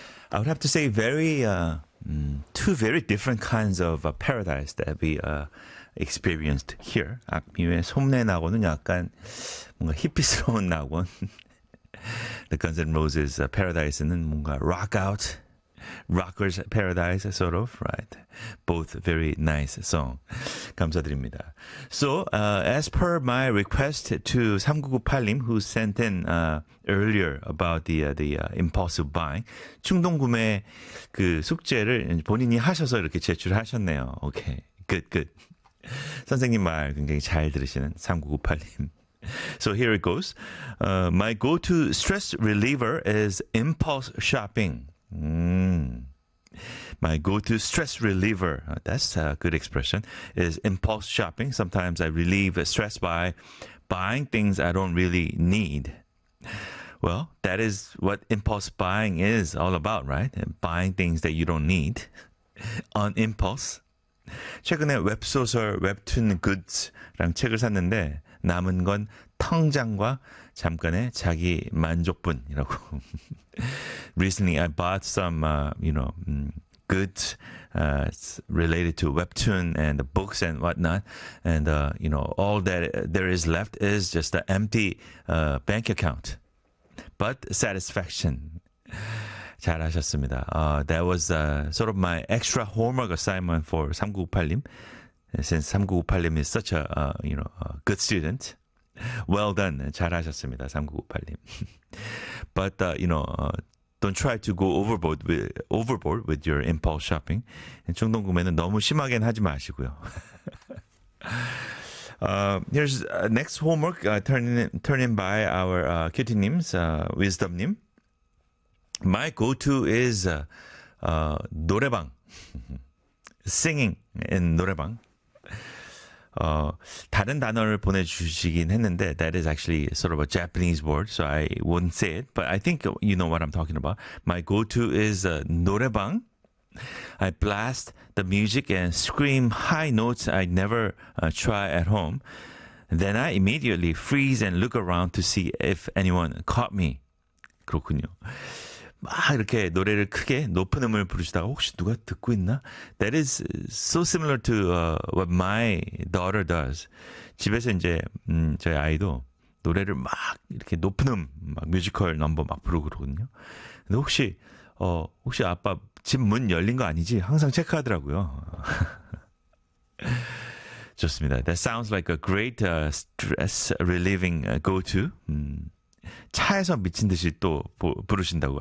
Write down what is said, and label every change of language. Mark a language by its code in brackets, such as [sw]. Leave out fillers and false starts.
[en] I would have to say two very different kinds of paradise that we experienced here. [ko] 악뮤의 소문의 낙원은 약간 뭔가 히피스러운 낙원. [en] The Guns N' Roses Paradise는 [ko] 뭔가 [en] rock out, rockers paradise sort of, right? Both very nice song. [ko] 감사드립니다. [en] So, as per my request to 3998님 who sent in earlier about the impulsive buying, [ko] 충동 구매 그 숙제를 본인이 하셔서 이렇게 제출하셨네요. [en] Okay. Good, good. [ko] 선생님 말 굉장히 잘 들으시는 3998님. [en] So here it goes. My go-to stress reliever is impulse shopping. My go-to stress reliever, that's a good expression, is impulse shopping. Sometimes I relieve stress by buying things I don't really need. Well, that is what impulse buying is all about, right? Buying things that you don't need on impulse. [ko] 최근에 웹소설 웹툰 굿즈랑 책을 샀는데 남은 건 텅장과 잠깐의 자기 만족뿐이라고. [en] Recently, I bought some, goods related to webtoon and the books and whatnot, and all that there is left is just an empty bank account, but satisfaction. [ko] 잘하셨습니다. [en] That was sort of my extra homework assignment for 3998님, since 3998님 is such a good student. Well done. 잘하셨습니다. 3998님. But don't try to go overboard with your impulse shopping. [ko] 충동 구매는 너무 심하게는 하지 마시고요. [en] Here's next homework turned in by our QT님's wisdom님. My go-to is 노래방. Singing in 노래방. [ko] 다른 단어를 보내주시긴 했는데 [en] that is actually sort of a Japanese word, so I wouldn't say it. But I think you know what I'm talking about. My go-to is 노래방. I blast the music and scream high notes I never try at home. Then I immediately freeze and look around to see if anyone caught me. [ko] 그렇군요. 막 이렇게 노래를 크게 높은 음을 부르시다가 혹시 누가 듣고 있나? [en] That is so similar to what my daughter does. [ko] 집에서 이제 저희 아이도 노래를 막 이렇게 높은 음, 막 뮤지컬 넘버 막 부르고 그러거든요. 근데 혹시 아빠 집문 열린 거 아니지? 항상 체크하더라고요. 좋습니다. [en] That sounds like a great stress relieving go-to. [ko] 차에서 미친 듯이 또 부르신다고.